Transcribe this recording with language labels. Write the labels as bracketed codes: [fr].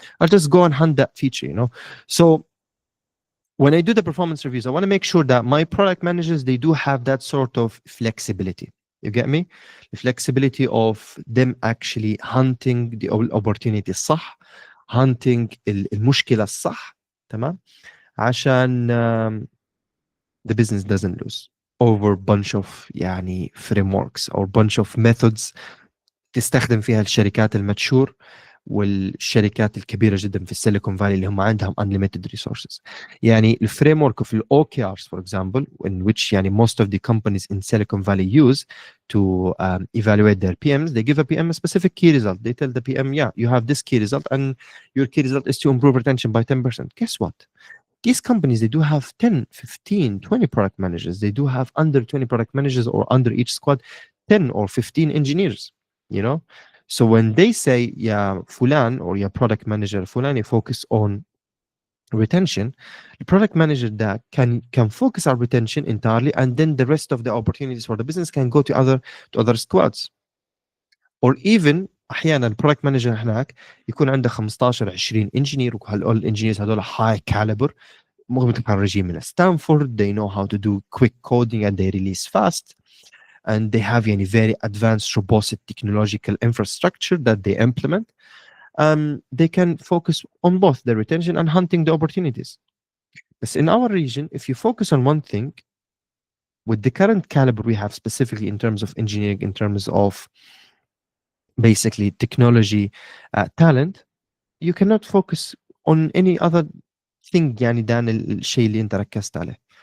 [en] I'll just go and hunt that feature, you know. So when I do the performance reviews, I want to make sure that my product managers, they do have that sort of flexibility. You get me? The flexibility of them actually hunting the opportunity الصح, hunting [ar] المشكلة الصح, [en] تمام? [ar] عشان [en] the business doesn't lose over bunch of [ar] يعني [en] frameworks or bunch of methods [ar] تستخدم فيها الشركات المتشور والشركات الكبيره جدا في السيليكون فالي اللي هم عندهم [en] unlimited resources. [ar] يعني الفريم ورك [en] of OKRs for example, in which يعني most of the companies in Silicon Valley use to evaluate their PMs, they give a PM a specific key result. They tell the PM, yeah, you have this key result and your key result is to improve retention by 10%. Guess what? These companies, they do have 10, 15, 20 product managers. They do have under 20 product managers, or under each squad 10 or 15 engineers, you know. So when they say, yeah, fulan or your product manager fulan, you focus on retention, the product manager that can focus on retention entirely, and then the rest of the opportunities for the business can go to other squads. Or even [ar] احيانا البرودكت مانجر هناك يكون عنده 15 20 انجينير، وهالول الانجينيرز هذول هاي كاليبر متخرجين من ستانفورد. [en] They know how to do quick coding and they release fast, and they have [ar] يعني [en] very advanced robust technological infrastructure that they implement. They can focus on both the retention and hunting the opportunities. But in our region, if you focus on one thing, with the current caliber we have, specifically in terms of engineering, in terms of basically technology talent, you cannot focus on any other thing يعني than [ar] الشيء اللي انت ركزت عليه.